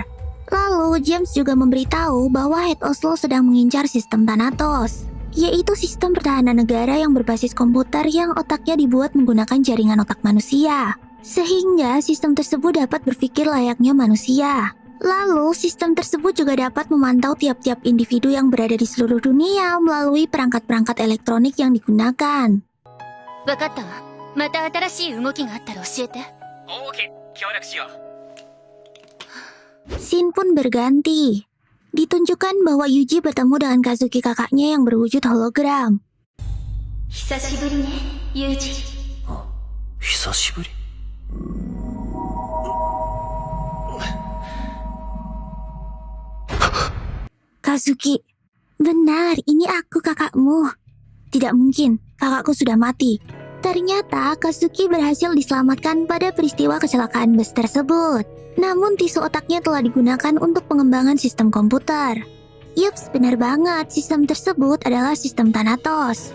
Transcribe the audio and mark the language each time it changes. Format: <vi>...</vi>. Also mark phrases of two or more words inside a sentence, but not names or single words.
<id>Lalu, James juga memberitahu bahwa Head Oslo sedang mengincar sistem Thanatos, yaitu sistem pertahanan negara yang berbasis komputer yang otaknya dibuat menggunakan jaringan otak manusia, sehingga sistem tersebut dapat berpikir layaknya manusia. Lalu, sistem tersebut juga dapat memantau tiap-tiap individu yang berada di seluruh dunia melalui perangkat-perangkat elektronik yang digunakan.</id> <ja>わかったわ。また新しい動きがあったら教えて。 OK、協力しよう。</ja> <id>Scene pun berganti. Ditunjukkan bahwa Yuji bertemu dengan Kazuki kakaknya yang berwujud hologram.</id> <ja>久しぶりね、ユージ。久しぶり。</ja> <id>Kazuki, benar, ini aku kakakmu. Tidak mungkin, kakakku sudah mati. Ternyata Kazuki berhasil diselamatkan pada peristiwa kecelakaan bus tersebut. Namun tisu otaknya telah digunakan untuk pengembangan sistem komputer. Yups, benar banget, sistem tersebut adalah sistem Thanatos.</id>